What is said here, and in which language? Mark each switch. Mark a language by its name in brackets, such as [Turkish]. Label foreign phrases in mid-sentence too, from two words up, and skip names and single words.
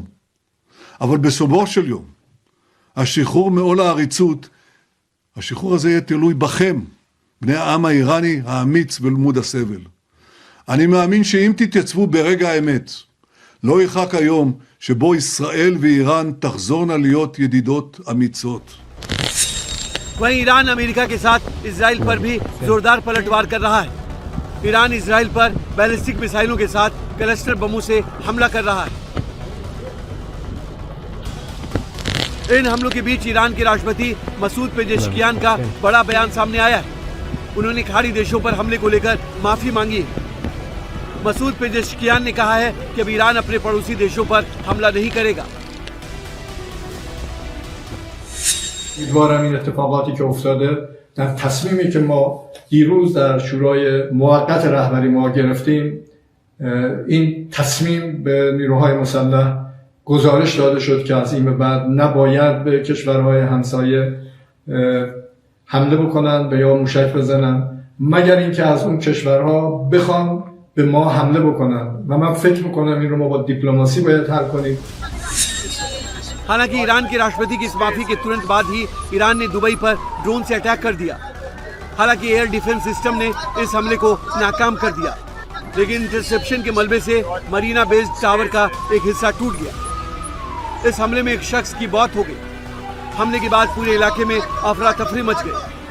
[Hebrew] אבל בסופו של יום, השחרור מעול העריצות, השחרור הזה יהיה תלוי בכם, בני העם האיראני האמיץ ולמוד הסבל. אני מאמין שאם תתייצבו ברגע האמת, לא ירחק היום שבו ישראל ואיראן תחזורנה להיות ידידות אמיצות. [Hindi] वहीं ईरान अमेरिका के साथ इजराइल पर भी जोरदार पलटवार कर रहा है। ईरान इजराइल पर बैलिस्टिक मिसाइलों के साथ क्लस्टर बमों से हमला कर रहा है। इन हमलों के बीच ईरान के राष्ट्रपति मसूद पेजेश्कियान का बड़ा बयान सामने आया है। उन्होंने खाड़ी देशों पर हमले को लेकर माफी मांगी है। मसूद पेजेश्कियान ने कहा है कि अब ईरान अपने पड़ोसी देशों पर हमला नहीं करेगा। [Persian] امیدوارم این اتفاقاتی که افتاده در تصمیمی که ما دیروز در شورای موقت رهبری ما گرفتیم، این تصمیم به نیروهای مسلح گزارش داده شد که از این به بعد نباید به کشورهای همسایه حمله بکنن به یا موشک بزنن مگر اینکه از اون کشورها بخوان به ما حمله بکنن و من فکر میکنم این رو ما با دیپلماسی باید حل کنیم. [Hindi] हालांकि ईरान के राष्ट्रपति की इस माफी के तुरंत बाद ही ईरान ने दुबई पर ड्रोन से अटैक कर दिया। हालांकि [English] air defense system [Hindi] ने इस हमले को नाकाम कर दिया, लेकिन इंटरसेप्शन के मलबे से मरीना [English] based tower [Hindi] का एक हिस्सा टूट गया। इस हमले में एक शख्स की मौत हो गई। हमले के बाद पूरे इलाके में अफरा तफरी मच गई।